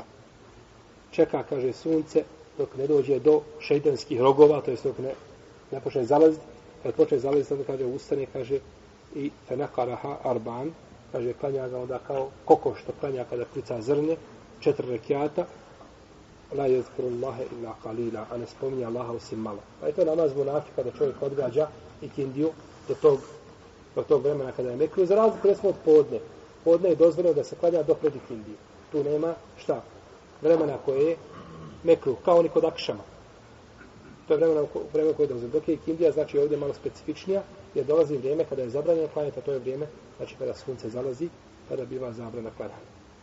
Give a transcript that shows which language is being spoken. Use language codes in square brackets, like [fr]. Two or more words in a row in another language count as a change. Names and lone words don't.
[bs] Čeka, kaže, sunce dok ne dođe do šejtanskih rogova, to jest dok ne počne zalaziti. Kad počne zalaziti, onda kaže, ustane, kaže, i [ar] فنقرها أربعا, [bs] kaže, klanja ga onda kao kokoš što klanja kada klica zrnje, 4 rekiata, [ar] لا يذكر الله إلا قليلا, [bs] a ne spominje Allaha osim malo. Pa je to namaz munafika da čovjek odgađa ikindiju do tog vremena kada je mekruh, za razliku recimo od podne. Podne je dozvoljeno da se klanja do pred ikindiju. Tu nema šta? Vremena koje je mekruh, kao ni kod akšama. To je vremena koje je dozvoljeno. Dok je ikindija, znači ovdje malo specifičnija, jer dolazi vrijeme kada je zabranjeno klanjati, a to je vrijeme, znači kada sunce zalazi, kada biva zabrana klanjanja.